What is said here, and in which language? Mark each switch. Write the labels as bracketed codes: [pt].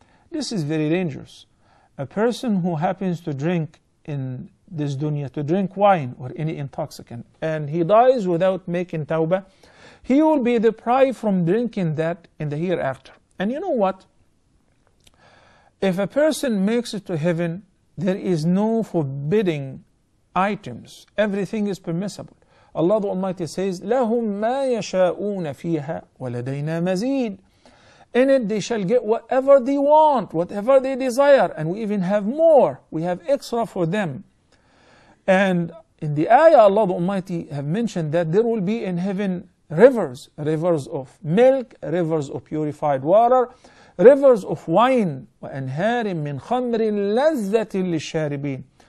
[en] This is very dangerous. A person who happens to drink in this dunya, to drink wine or any intoxicant, and he dies without making tawbah, he will be deprived from drinking that in the hereafter. And you know what? If a person makes it to heaven, there is no forbidding items. Everything is permissible. Allah the Almighty says, [ar] لَهُمْ مَا يَشَاءُونَ فِيهَا وَلَدَيْنَا مَزِيدٌ. [en] In it they shall get whatever they want, whatever they desire, and we even have more. We have extra for them. And in the ayah, Allah the Almighty have mentioned that there will be in heaven rivers, rivers of milk, rivers of purified water, rivers of wine, [ar] وَأَنْهَارٍ مِّنْ خَمْرٍ لَذَّةٍ لِلشَّارِبِينَ.